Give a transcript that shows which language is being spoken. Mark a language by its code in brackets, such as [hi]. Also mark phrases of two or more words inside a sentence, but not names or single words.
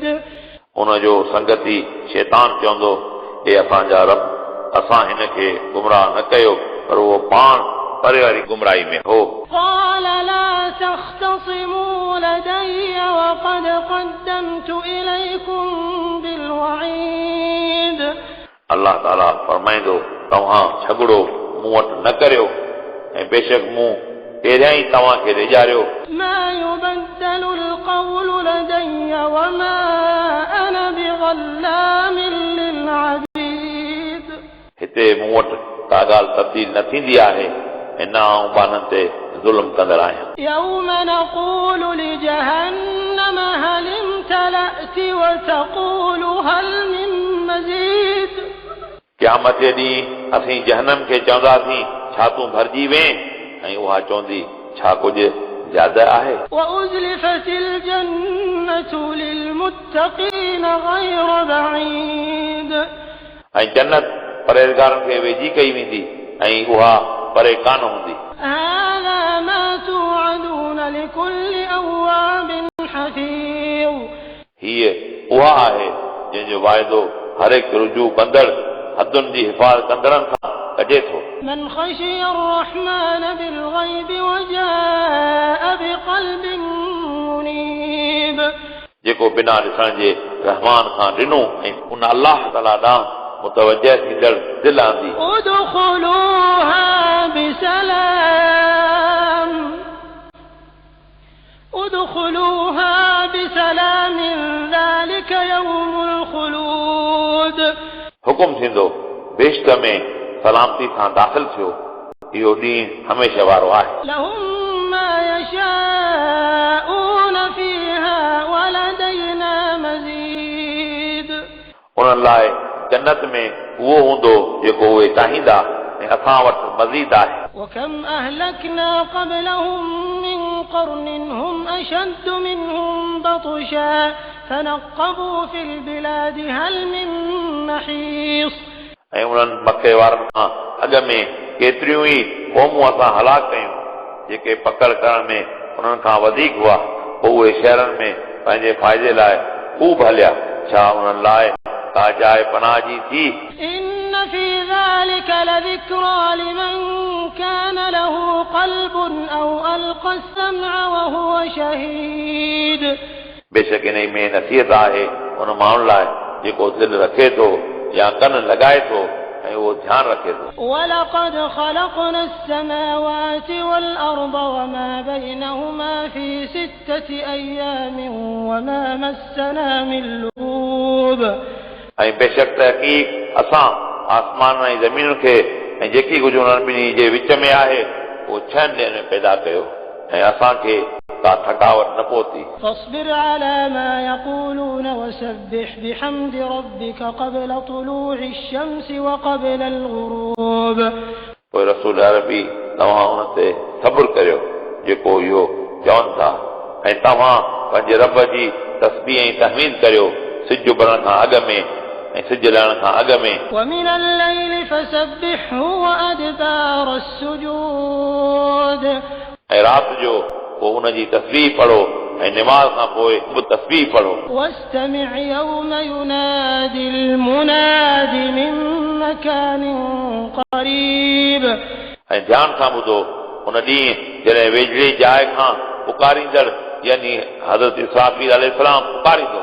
[sd] उनजो संगती शैतान चवंदो हे असांजा रब असां हिन खे गुमराह न कयो पर उहो पाण परे वारी गुमराही में हो [ar] قال لا تختصموا لدي وقد قدمت إليكم بالوعيد [sd] अलाह ताला फरमाईंदो तव्हां झगड़ो मूं वटि न करियो ऐं बेशक मूं पहिरियां ई तव्हांखे ॾेजारियो [ar] ما يبدل القول لدي وما أنا بظلام للعبيد [sd] हिते मूं वटि का ॻाल्हि तब्दील न थींदी आहे ऐं न आऊं ॿारनि ते ज़ुल्म कंदड़ आहियां [ar] يوم نقول لجهنم هل امتلأت وتقول هل من مزيد [sd] क़यामत जे ॾींहुं असीं जहन्नम खे चवंदासीं छा तूं भरिजी वें ऐं उहा चवंदी छा कुझु ज्यादा आहे [ar] وأزلفت الجنة للمتقين غير بعيد [sd] ऐं जन्नत परहेज़गारनि खे वेझी कई वेंदी ऐं उहा परे कान हूंदी [ar] هذا ما توعدون لكل أواب حفيظ [sd] हीअ उहा आहे जंहिंजो वाइदो हर हिकु रुजू कंदड़ हदुनि जी हिफ़ाज़त कंदड़नि खां कजे थो [ar] من خشي الرحمن بالغيب وجاء بقلب منيب [sd] जेको बिना ॾिसण जे रहमान खां ॾिनो ऐं उन अलाह ताला ॾांहुं मुतवजह थींदड़ दिलि आंदी [ar] ادخلوها بسلام ذلك يوم الخلود [sd] हुकुम थींदो बेश्त में सलामती सां दाख़िल थियो इहो ॾींहुं हमेशह वारो आहे [ar] لهم ما يشاءون فيها ولدينا مزيد [sd] उन्हनि लाइ जन्नत में उहो हूंदो जेको उहे चाहींदा ऐं असां वटि मज़ीद आहे [ar] وكم أهلكنا قبلهم من قرن هم أشد منهم بطشا فنقبوا في البلاد هل من محيص [sd] ऐं उन्हनि मके वारनि खां अॻु में केतिरियूं ई क़ौमूं असां हलाक कयूं जेके पकड़ करण में उन्हनि खां वधीक हुआ पोइ उहे शहरनि में पंहिंजे फ़ाइदे लाइ खूब हलिया छा उन्हनि लाइ का जाइ पनाह जी थी [ar] إن في ذلك لذكرى لمن كان له قلب أو ألقى السمع وهو شهيد [sd] बेशक इन में नसीहत आहे उन माण्हू लाइ जेको दिलि रखे थो या कन लॻाए थो ऐं उहो ध्यानु रखे थो [ar] ولقد خلقنا السماوات والأرض وما بينهما في 6 أيام وما مسنا من لغوب [sd] ऐं बेशक तहक़ीक़ असां आसमान ऐं ज़मीन खे ऐं जेकी कुझु उन्हनि ॿिन्ही जे विच में आहे उहो 6 ॾींहंनि में पैदा कयो ऐं असांखे का थकावट न पहुती [ar] فاصبر على ما يقولون وسبح بحمد ربك قبل طلوع الشمس وقبل الغروب [sd] पोइ रसूल अरबी तव्हां हुन ते सब्र करियो जेको इहो चवनि था ऐं तव्हां पंहिंजे रब जी तस्बीह ऐं तहमीद करियो सिज उभरण खां अॻु में ऐं सिज लहण खां अॻु में [ar] ومن الليل فسبحه وأدبار السجود [sd] ऐं राति जो पोइ उनजी तस्बीह पढ़ो ऐं निमाज़ खां पोइ बि तस्बीह पढ़ो [ar] واستمع يوم ينادي المناد من مكان قريب [sd] ऐं ध्यान सां ॿुधो उन ॾींहुं जॾहिं वेझड़ी जाइ खां पुकारींदड़ यानी हज़रत इसराफील अलैहिस्सलाम पुकारींदो